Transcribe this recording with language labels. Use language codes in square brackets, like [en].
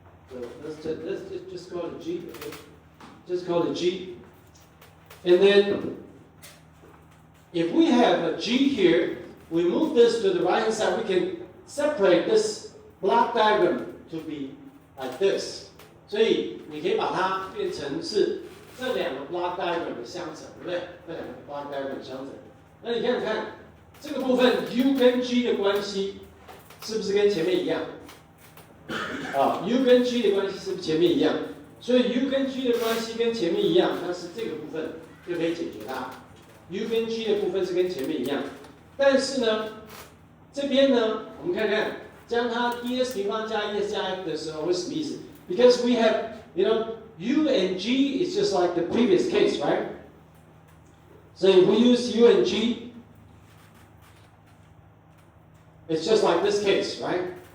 [en] So let's just call it g, okay? Just call it g. And then, if we have a g here, we move this to the right-hand side, we can separate this block diagram to be like this. [zh] 所以你可以把它变成是这两个 block diagram 的相乘，对不对？这两个 block diagram 的相乘。那你看看这个部分 u 跟 g 的关系是不是跟前面一样？啊 ，u 跟 g 的关系是不是前面一样？所以 u 跟 g 的关系跟前面一样，那是这个部分就可以解决它。 u 跟 g 的部分是跟前面一样，但是呢，这边呢，我们看看，将它 ds 平方加 es 加 f 的时候会什么意思 ？ [en] Because we have, u and g is just like the previous case, right? So if we use u and g, it's just like this case, right?